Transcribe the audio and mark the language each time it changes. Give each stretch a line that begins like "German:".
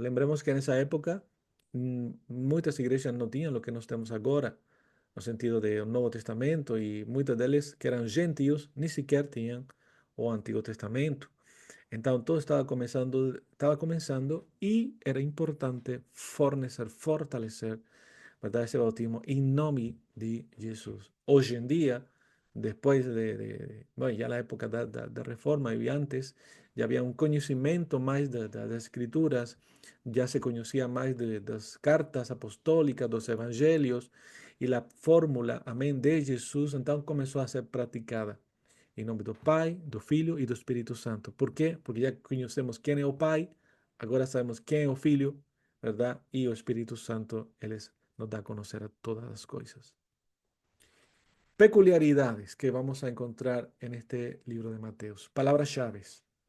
Portuguese: Lembremos que nessa época, muitas igrejas não tinham o que nós temos agora, no sentido do Novo Testamento, e muitas delas, que eram gentios, nem sequer tinham o Antigo Testamento. Então, todo estava começando e era importante fornecer, fortalecer,
Spanish: ¿verdad? Ese bautismo en nombre de Jesús. Hoy en día, después bueno, ya la época de reforma y antes, ya había un conocimiento más de las escrituras, ya se conocía más de las cartas apostólicas, los evangelios, y la fórmula, amén, de Jesús, entonces comenzó a ser practicada.
Portuguese: Em nome do Pai, do Filho e do Espírito Santo. Por quê? Porque já conhecemos quem é o Pai, agora sabemos quem é o Filho, verdade? E o Espírito Santo, ele nos dá a conhecer todas as coisas.
Spanish: Peculiaridades que vamos a encontrar en este libro de Mateus.
Portuguese: Palabras chaves.